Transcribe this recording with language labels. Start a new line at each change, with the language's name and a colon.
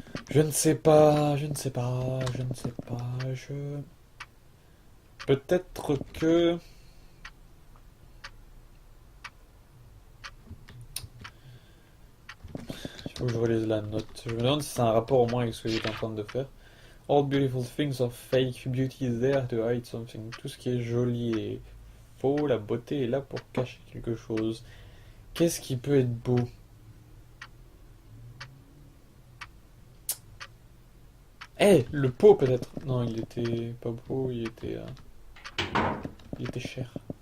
French: Je ne sais pas, je ne sais pas, je ne sais pas, je... Peut-être que... Il faut que je relise la note. Je me demande si c'est un rapport au moins avec ce que j'étais en train de faire.
English: All beautiful things are fake, beauty is there to hide something.
French: Tout ce qui est joli est faux, la beauté est là pour cacher quelque chose. Qu'est-ce qui peut être beau? Eh, le pot peut-être. Non, il était pas beau, il était cher.